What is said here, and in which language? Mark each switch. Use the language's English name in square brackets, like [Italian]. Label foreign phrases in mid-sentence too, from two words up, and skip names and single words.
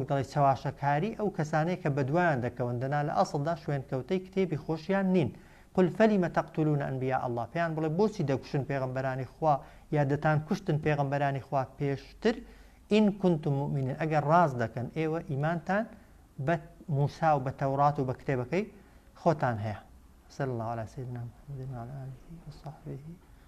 [Central Kurdish] دەڵێ چاواشەکاری ئەو کەسانەی کە بەدوایان دەکەون دەنا لە ئەسڵدا شوێنکەوتەی کتێبی خۆشیان نین [Arabic] قل فەلیمە تەقتولون ئەنبیا ئەڵڵا [Central Kurdish] پێیان بڵێ بۆچی دەکوشن پێغەمبەرانی خوا یا دەتان کوشتن پێغەمبەرانی خوا پێشتر [Arabic] ئین کنتم مؤمنین [Central Kurdish] ئەگەر ڕاز دەکەن ئێوە ئیمانتان بە موسا و بە تەورات و بە کتێبەکەی خۆتان هەیە [Arabic] صلى الله على سيدنا محمد وعلى آله وصحبه